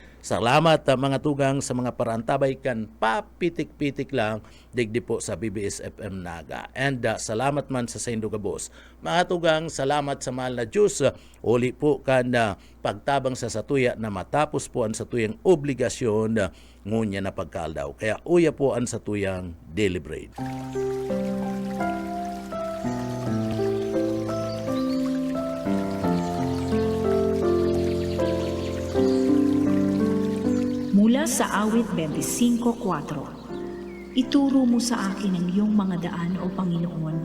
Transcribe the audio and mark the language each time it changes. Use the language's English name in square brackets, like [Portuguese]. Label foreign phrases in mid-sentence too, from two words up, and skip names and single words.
[Bikol] Salamat mga tugang sa mga parantabay kan papitik-pitik lang digdi po sa BBS FM Naga. And salamat man sa Saindo Gabos. Mga tugang, salamat sa mahal na Diyos. Uli po kan pagtabang sa satuya na matapos po ang satuyang obligasyon ngunya na pagkaldaw. Kaya uya po ang satuyang [English] daily bread. [Filipino] Mula sa awit 25:4, ituro mo sa akin ang iyong mga daan, O Panginoon.